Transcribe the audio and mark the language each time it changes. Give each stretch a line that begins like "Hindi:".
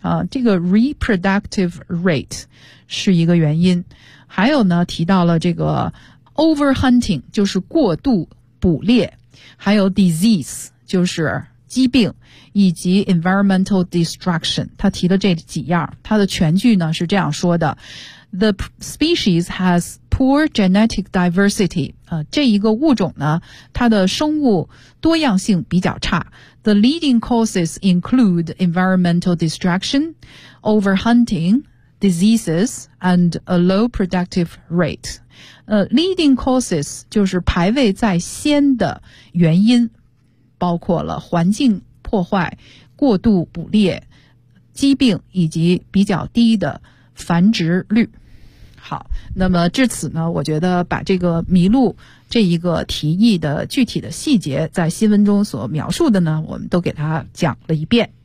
Chinese: 这个 reproductive rate 是一个原因，还有呢提到了这个 overhunting 就是过度捕猎，还有 disease 就是疾病，以及 environmental destruction， 他提的这几样，他的全句呢是这样说的 ：
English: The species has poor genetic diversity。
Chinese: 这一个物种呢，它的生物多样性比较差。
English: The leading causes include environmental destruction, overhunting, diseases, and a low productive rate。
Chinese: Leading causes 就是排位在先的原因。包括了环境破坏、过度捕猎、疾病以及比较低的繁殖率。好，那么至此呢，我觉得把这个麋鹿这一个提议的具体的细节在新闻中所描述的呢，我们都给它讲了一遍。